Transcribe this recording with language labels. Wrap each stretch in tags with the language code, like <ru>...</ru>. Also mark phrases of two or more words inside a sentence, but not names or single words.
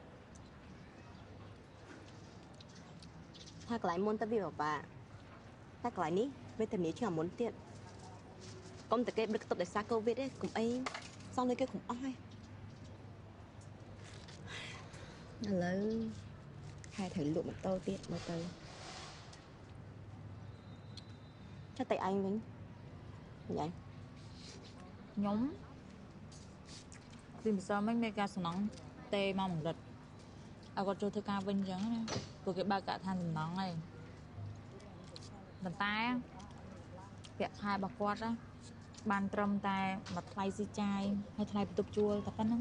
<km>ថាកន្លែងមុនទៅវាពិបាក តែកន្លែងនេះវេទនាជាងអាមុនទៀត កុំតែគេបិទខ្ទប់ដោយសារកូវីដទេ កុំអីសងលុយគេកុំអស់ទេ ឥឡូវខែត្រូវលក់ម៉ូតូទៀតមើលទៅ</km> <vi>chắc tại anh Vinh vậy</vi> <km>ខ្ញុំ ពីម្សិលមិញមានការសំណងទេមកមួយរិត ឲ្យគាត់ចូលធ្វើការវិញអញ្ចឹងណា ព្រោះគេបើកកាក់ឋានសំណងហើយ ប៉ុន្តែពាក់ខែរបស់គាត់ណា បានត្រឹមតែមួយថ្លៃស៊ីចាយ ហើយថ្លៃបន្ទប់ជួលតែប៉ុណ្ណឹង</km>